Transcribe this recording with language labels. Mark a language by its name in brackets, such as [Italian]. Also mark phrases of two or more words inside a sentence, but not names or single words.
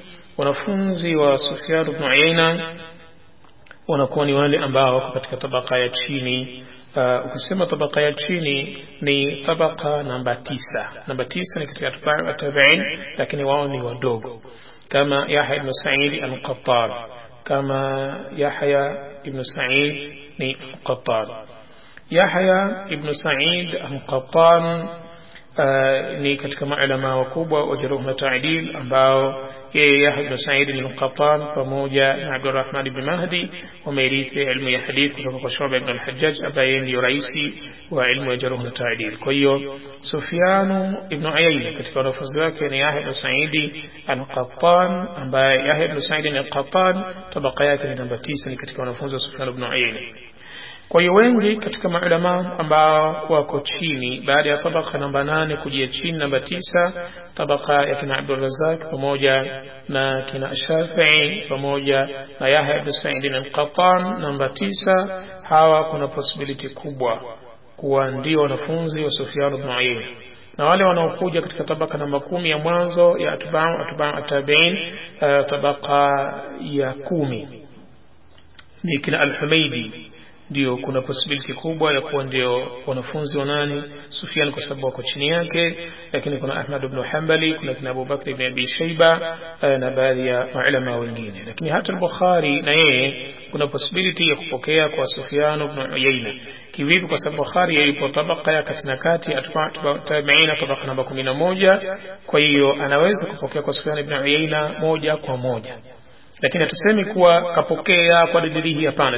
[Swahili] Wanafunzi wa Sufyan ibn Uyayna wanakuwa ni wale ambao wako katika tabaka ya chini. Ukisema tabaka ya chini ni tabaka namba 9. Namba 9 ni katika tabi'in, lakini wao ni wadogo, kama Yahya ibn Sa'id al-Qattan, kama Yahya ibn Sa'id ni al-Qattan. Yahya ibn Sa'id al-Qattan ni katika maulama wakubwa wa jarh na ta'dil, ambao yeye Yahya ibn Sa'id al-Qattan pamoja na Abdurrahman ibn Mahdi wamerithi ilmu ya hadith kutoka kwa Shu'ba ibn al-Hajjaj ambaye ni raisi wa ilmu ya jarh na ta'dil. Kwa hiyo Sufyan ibn Uyayna katika wanafunzi wake ni Yahya ibn Sa'id al-Qattan, ambaye Yahya ibn Sa'id al-Qattan tabaka yake ni namba 9, ni katika wanafunzi wa Sufyan ibn Uyayna. Kwa hiyo wengi katika maulama ambao wako chini baada ya tabaka namba 8 kujia chini namba 9, tabaka ya kina Abdul Razzaq pamoja na kina Shafi'i pamoja na Yahya ibn Sa'id al-Qattan namba 9, hawa kuna possibility kubwa kuwa ndio wanafunzi wa Sufyan ibn Uyayna. Na wale wanaokuja katika tabaka namba 10 ya mwanzo ya [Arabic] أتباع التابعين, [Swahili] tabaka ya 10 ni kina Al-Humaydi, ndio kuna possibility kubwa ya kuwa ndio wanafunzi wa nani, Sufyan, kwa sababu wako chini yake. Lakini kuna Ahmad ibn Hanbali, kuna kina Abu Bakr ibn Abi Shayba na baadhi ya maulama wengine. Lakini hata al-Bukhari na yeye kuna possibility ya kupokea kwa Sufyan ibn Uyayna. Kivipi? Kwa sababu Bukhari yupo tabaka ya kati na kati, tabi'ina tabaka namba 11. Kwa hiyo anaweza kupokea kwa Sufyan ibn Uyayna moja kwa moja, lakini hatusemi kuwa kapokea kwa dalili hii, hapana.